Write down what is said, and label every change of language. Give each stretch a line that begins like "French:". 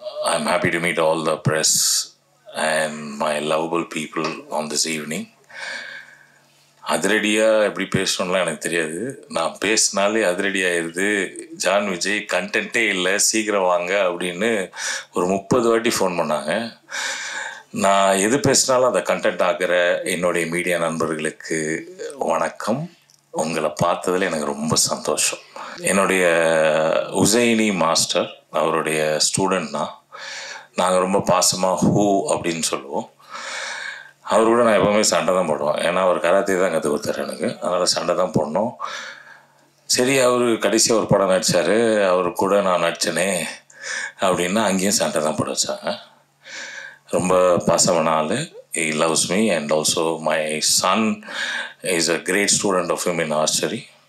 English: I'm happy to meet all the press and my lovable people on this evening.
Tamil: அதிரடியாக எப்படி பேசணும்லாம் எனக்கு தெரியாது. நான் பேசினாலே அதிரடியாகிடுது. ஜான் விஜய் கண்டென்ட்டே இல்லை, சீக்கிரம் வாங்க அப்படின்னு ஒரு 30 வாட்டி ஃபோன் பண்ணாங்க. நான் எது பேசினாலும் அதை கண்டென்ட் ஆகிற என்னுடைய மீடியா நண்பர்களுக்கு வணக்கம். உங்களை பார்த்ததில் எனக்கு ரொம்ப சந்தோஷம். என்னுடைய உசைனி மாஸ்டர், அவருடைய ஸ்டூடெண்ட் தான். நாங்கள் ரொம்ப பாசமாக ஹூ அப்படின்னு சொல்லுவோம். அவர் கூட நான் எப்போவுமே சண்டை தான் போடுவேன். ஏன்னா அவர் கராத்தே தான் கற்றுக் கொடுத்தாரு எனக்கு. அதனால் சண்டை தான் போடணும். சரி, அவர் கடைசியாக ஒரு படம் நடித்தார், அவர் கூட நான் நடித்தேனே அப்படின்னா அங்கேயும் சண்டை தான் போட வச்சாங்க. ரொம்ப பாசமான ஆள்.
English: He loves me and also my son is a great student of him in archery.